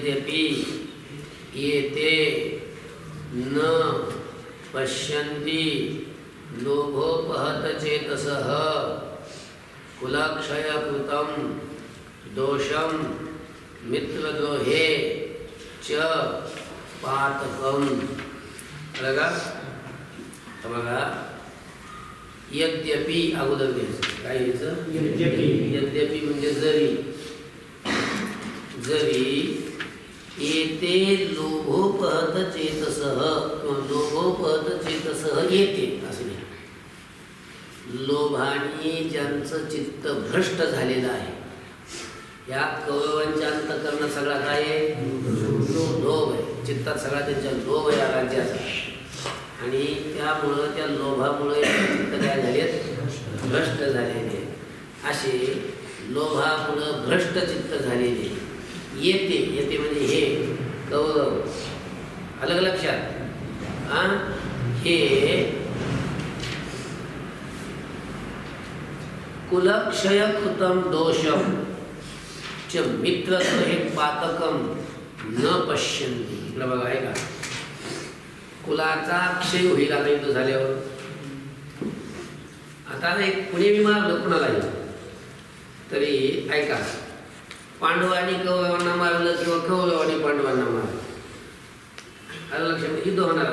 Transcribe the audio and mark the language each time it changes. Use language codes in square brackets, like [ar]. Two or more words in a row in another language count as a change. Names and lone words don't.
[sa] यद्यपि येते न पश्यन्ति लोभोपहत चेतसः कुलक्षयकृतं दोषं मित्रद्रोहे च पातकम. [mr] बघा यद्यपि अगोदर काय यायचं यद्यपि म्हणजे जरी [sa] येते लोभोपहत चेतसः [mr] किंवा [sa] लोभोपहत चेतसः येते [mr] असं नाही. लोभाने ज्यांचं चित्त भ्रष्ट झालेलं आहे या कौरवांच्या अंतःकरणात सगळा काय आहे लोभ आहे. चित्तात सगळा त्यांच्या लोभ या राज्याचा आणि त्यामुळं त्या लोभामुळे चित्त काय झालेत भ्रष्ट झालेले. असे लोभामुळं भ्रष्ट चित्त झालेले येते म्हणजे हे कौरव. अलग लक्षात हे [sa] कुलक्षयकृतं दोषम च मित्रत्व हे पातकम न पश्यन्ति. [mr] इकडं बघा आहे का कुलाचा क्षय होईल आता युद्ध झाल्यावर. आता एक कुणी बी मारलं कुणालाही तरी ऐका पांडवांनी कौरवांना मारलं किंवा कौरवांनी पांडवांना मारलं आलं लक्षात युद्ध होणार.